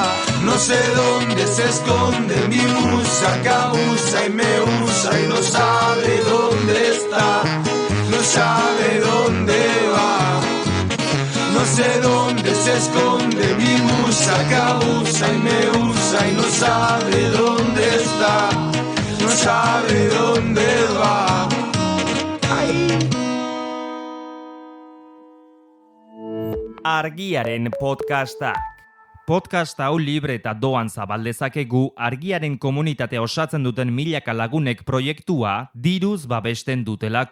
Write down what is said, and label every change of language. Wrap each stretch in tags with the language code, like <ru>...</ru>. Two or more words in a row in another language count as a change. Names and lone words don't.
<es>No sé dónde se esconde mi musa, que abusa y me usa y no sabe dónde está. No sabe dónde va. No sé dónde se esconde mi musa, que abusa y me usa y no sabe dónde está. No sabe dónde va.</es> <eu>Argiaren podcastak. Podcast hau libre eta doan zabal dezakegu Argiaren komunitatea osatzen duten milaka lagunek proiektua diruz babesten dutelako.</eu>